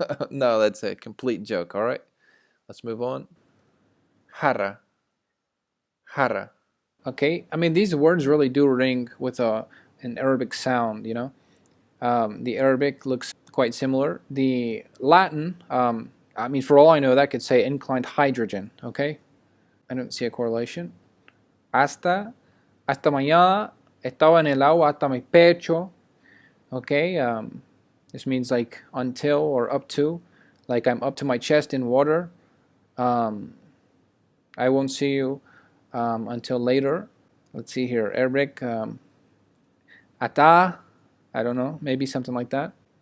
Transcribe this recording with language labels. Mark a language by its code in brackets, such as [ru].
[en] No, that's a complete joke, all right? Let's move on. JARRA, JARRA. Okay, these words really do ring with an Arabic sound, The Arabic looks quite similar. The Latin, for all I know, that could say inclined hydrogen, okay? I don't see a correlation. [es] Hasta mañana, estaba en el agua hasta mi pecho, okay? [en] This means like until or up to, like I'm up to my chest in water. I won't see you until later. Let's see here, Arabic, ata, I don't know, maybe something like that.